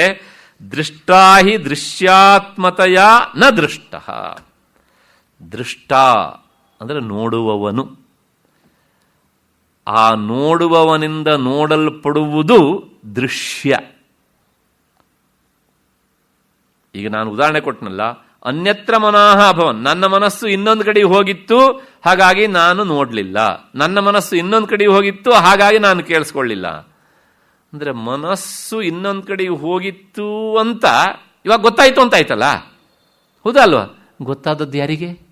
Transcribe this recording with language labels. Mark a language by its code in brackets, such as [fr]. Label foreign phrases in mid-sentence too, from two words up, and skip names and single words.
[sa] ದೃಷ್ಟಾಹಿ ದೃಶ್ಯಾತ್ಮತೆಯ ನ ದೃಷ್ಟ. [kn] ದೃಷ್ಟ ಅಂದರೆ ನೋಡುವವನು, ಆ ನೋಡುವವನಿಂದ ನೋಡಲ್ಪಡುವುದು ದೃಶ್ಯ. ಈಗ ನಾನು ಉದಾಹರಣೆ ಕೊಟ್ಟನಲ್ಲ, [sa] ಅನ್ಯತ್ರ ಮನಃ ಅಭವನ್, [kn] ನನ್ನ ಮನಸ್ಸು ಇನ್ನೊಂದು ಕಡೆ ಹೋಗಿತ್ತು, ಹಾಗಾಗಿ ನಾನು ನೋಡಲಿಲ್ಲ. ನನ್ನ ಮನಸ್ಸು ಇನ್ನೊಂದು ಕಡೆ ಹೋಗಿತ್ತು, ಹಾಗಾಗಿ ನಾನು ಕೇಳಿಸ್ಕೊಳ್ಳಿಲ್ಲ. ಅಂದರೆ ಮನಸ್ಸು ಇನ್ನೊಂದು ಕಡೆ ಹೋಗಿತ್ತು ಅಂತ ಇವಾಗ ಗೊತ್ತಾಯ್ತು ಅಂತ ಆಯ್ತಲ್ಲ, ಹೌದಾ ಅಲ್ವಾ? ಗೊತ್ತಾದದ್ದು ಯಾರಿಗೆ?